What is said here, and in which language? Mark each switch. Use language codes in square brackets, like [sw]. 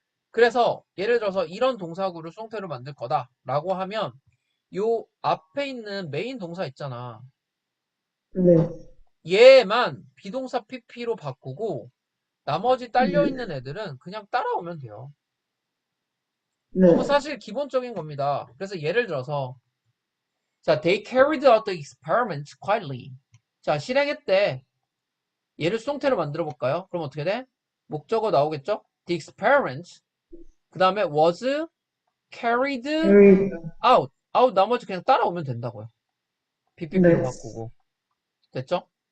[ko] 그래서 예를 들어서 이런 동사구를 수동태로 만들 거다라고 하면 요 앞에 있는 메인 동사 있잖아. 네. 얘만 비동사 pp로 바꾸고 나머지 네. 딸려있는 애들은 그냥 따라오면 돼요. 네. 너무 사실 기본적인 겁니다. 그래서 예를 들어서 [en] 자, they carried out the experiment quietly. [ko] 자, 실행했대. 얘를 수동태로 만들어 볼까요? 그럼 어떻게 돼? 목적어 나오겠죠? [en] The experiment. [ko] 그 다음에 [en] was carried carry, out. [ko] out 나머지 그냥 따라오면 된다고요. PPP로 네. 바꾸고. 됐죠?